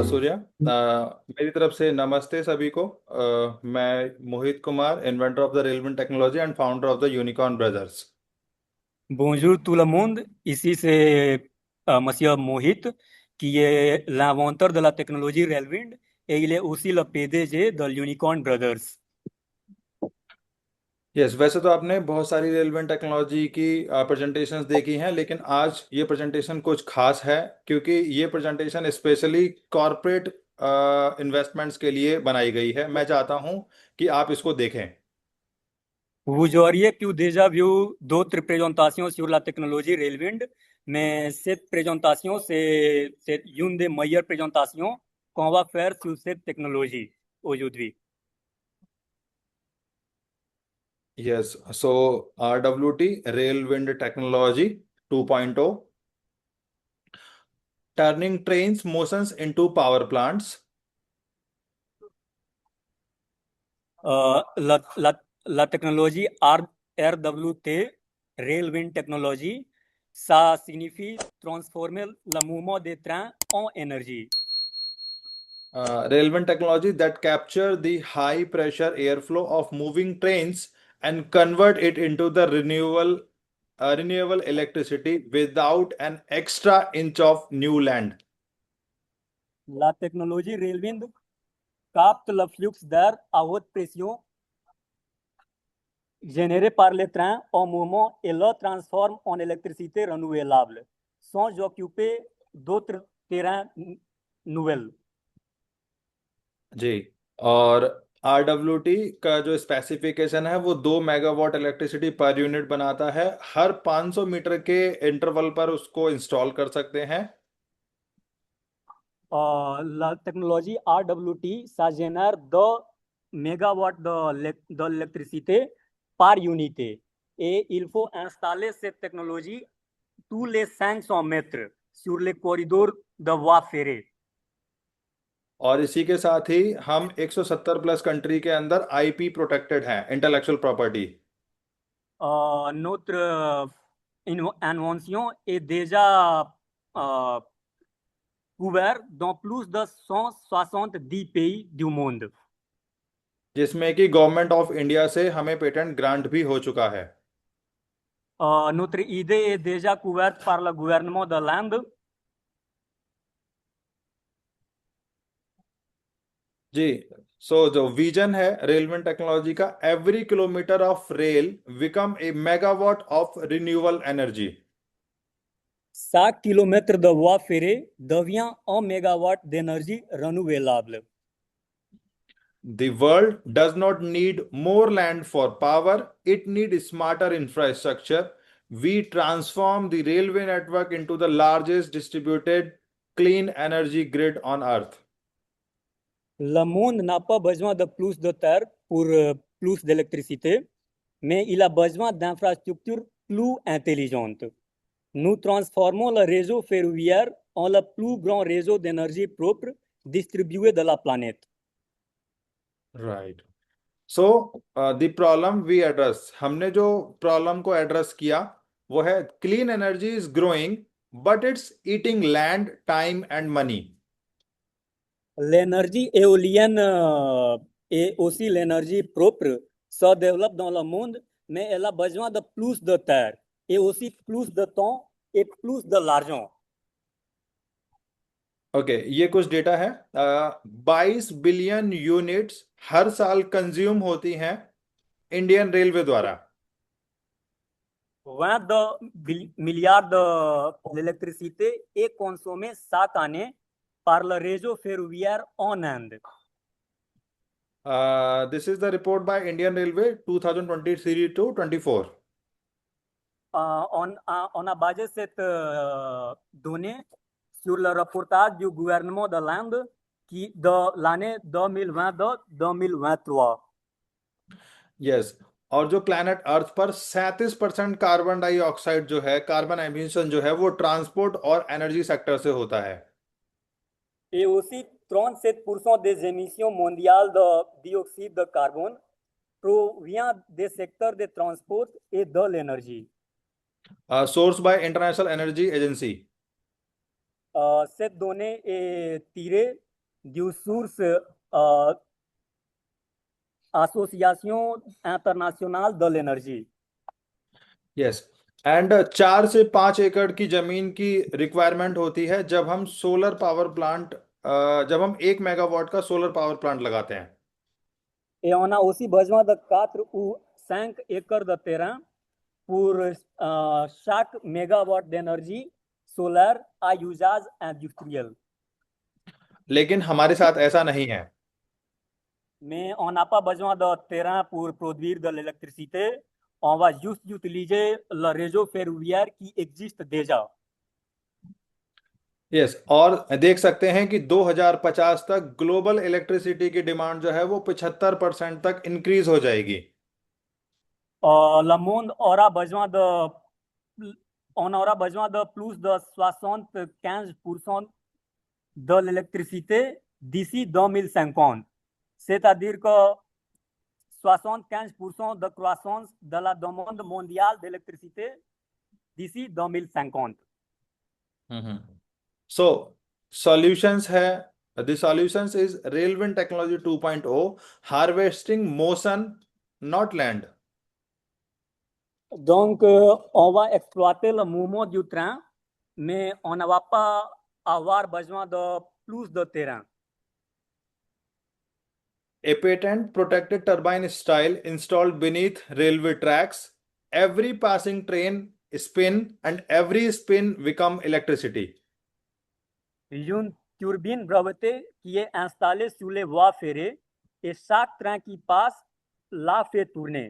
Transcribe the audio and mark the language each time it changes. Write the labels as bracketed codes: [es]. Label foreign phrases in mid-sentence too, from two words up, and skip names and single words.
[hi] शुक्रिया। मेरी तरफ से नमस्ते सभी को। मैं मोहित कुमार, [en] inventor of the railway technology and founder of the Unicorn Brothers. [fr] Bonjour tout le monde, ici c'est Monsieur Mohit qui est l'inventeur de la technologie Railwind et il est aussi le PDG de l'Unicorn Brothers. [hi] यस, वैसे तो आपने बहुत सारी [en] railway technology [hi] की प्रेजेंटेशंस देखी हैं, लेकिन आज ये प्रेजेंटेशन कुछ खास है क्योंकि ये प्रेजेंटेशन स्पेशली [en] corporate investments [hi] के लिए बनाई गई है। मैं चाहता हूं कि आप इसको देखें। [fr] Vous auriez pu déjà vu d'autres présentations sur la technologie Railwind, mais cette présentation c'est une des meilleures présentations qu'on va faire sur cette technologie aujourd'hui. [hi] यस, सो RWT रेल विंड टेक्नोलॉजी 2.0, [en] turning trains motions into power plants. [fr] La technologie RWT, Railwind Technology, ça signifie transformer le mouvement des trains en énergie. [en] Railway technology that capture the high pressure airflow of moving trains and convert it into the renewable electricity without an extra inch of new land. [fr] La technologie Railwind capte le flux d'air à haute pression généré par les trains en mouvement et le transforme en électricité renouvelable, sans occuper d'autres terrains nouvelles. [hi] जी, और RWT का जो स्पेसिफिकेशन है वो 2 [en] megawatt electricity per unit [hi] बनाता है। हर 500 मीटर के इंटरवल पर उसको इंस्टॉल कर सकते हैं। [fr] La technologie RWT, ça génère 2 mégawatts d'électricité par unité. Et il faut installer cette technologie tous les 500 mètres sur les corridors de voie ferrée. [hi] और इसी के साथ ही हम 170 [en] plus country [hi] के अंदर [en] IP protected [hi] हैं, [en] intellectual property. [fr] Notre invention est déjà couverte dans plus de 170 pays du monde. [hi] जिसमें कि [en] Government of India [hi] से हमें [en] patent grant [hi] भी हो चुका है। [fr] Notre idée est déjà couverte par le gouvernement de l'Inde. [hi] जी, सो जो विजन है [en] railway technology [hi] का, [en] every kilometer of rail become a megawatt of renewable energy. [fr] 5 kilomètres de voie ferrée devient 1 mégawatt d'énergie renouvelable. [en] The world does not need more land for power, it needs smarter infrastructure. We transform the railway network into the largest distributed clean energy grid on earth. [fr] Le monde n'a pas besoin de plus de terre pour plus d'électricité, mais il a besoin d'infrastructures plus intelligentes. Nous transformons le réseau ferroviaire en le plus grand réseau d'énergie propre distribué de la planète. [en] Right, so the problem we address, [hi] हमने जो प्रॉब्लम को एड्रेस किया वो है [en] clean energy is growing but it's eating land, time and money. [fr] L'énergie éolienne et aussi l'énergie propre se développent dans le monde, mais elle a besoin de plus de terre et aussi plus de temps et plus de l'argent. [hi] ओके, ये कुछ डेटा है। 22 [en] billion units [hi] हर साल कंज्यूम होती हैं इंडियन रेलवे द्वारा। [fr] 22 milliards d'électricité est consommée chaque année par le réseau ferroviaire en Inde. [en] This is the report by Indian Railway 2023 to 24. [fr] On a basé cette donnée sur le reportage du gouvernement de l'Inde qui de l'année 2022-2023. [hi] यस, और जो [en] planet earth [hi] पर 37% [en] carbon dioxide [hi] जो है, [en] carbon emission [hi] जो है, वो ट्रांसपोर्ट और [en] energy sector [hi] से होता है। [fr] Et aussi 37% des émissions mondiales de dioxyde de carbone provient des secteurs des transports et de l'énergie. [en] Source by International Energy Agency. [fr] Cette donnée est tirée du source euh, Association internationale de l'énergie. [hi] यस। एंड 4 से 5 एकड़ की जमीन की रिक्वायरमेंट होती है जब हम [en] solar power plant, [hi] जब हम 1 मेगावाट का [en] solar power plant [hi] लगाते हैं। [fr] Et on a aussi besoin de 4 ou 5 acres de terrain pour chaque mégawatt d'énergie solaire à usage industriel. [hi] लेकिन हमारे साथ ऐसा नहीं है। [fr] Mais on n'a pas besoin de terrain pour produire de l'électricité. On va juste utiliser le réseau ferroviaire qui existe déjà. [hi] यस, और देख सकते हैं कि 2050 तक [en] global electricity [hi] की डिमांड जो है वो 75% तक इंक्रीज हो जाएगी। [fr] Le monde aura besoin on aura besoin de plus de 75% de l'électricité d'ici 2050. C'est-à-dire que 75% de croissance de la demande mondiale d'électricité d'ici 2050. [en] So solutions है, the solutions is Railwind Technology 2.0, harvesting motion not land। [fr] Donc, on va exploiter le mouvement du train, mais on ne va pas avoir besoin de plus de terrain. [en] A patent protected turbine style installed beneath railway tracks. Every passing train spin and every spin become electricity. [fr] Une turbine brevetée qui est installée sur les voies ferrées et chaque train qui passe la fait tourner.